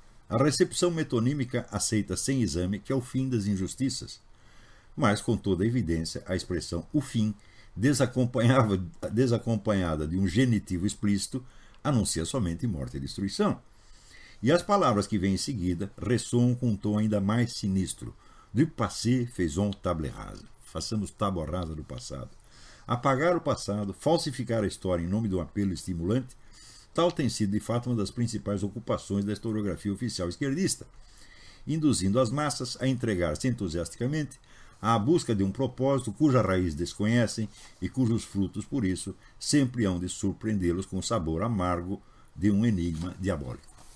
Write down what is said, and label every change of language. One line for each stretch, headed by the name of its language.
Portuguese: A recepção metonímica aceita sem exame que é o fim das injustiças. Mas, com toda a evidência, a expressão o fim, desacompanhada de um genitivo explícito, anuncia somente morte e destruição. E as palavras que vêm em seguida ressoam com um tom ainda mais sinistro.
French: Du passé faisons table rase.
Portuguese: Façamos tábua rasa do passado. Apagar o passado, falsificar a história em nome de um apelo estimulante, tal tem sido de fato uma das principais ocupações da historiografia oficial esquerdista, induzindo as massas a entregar-se entusiasticamente à busca de um propósito cuja raiz desconhecem e cujos frutos, por isso, sempre hão de surpreendê-los com o sabor amargo de um enigma diabólico.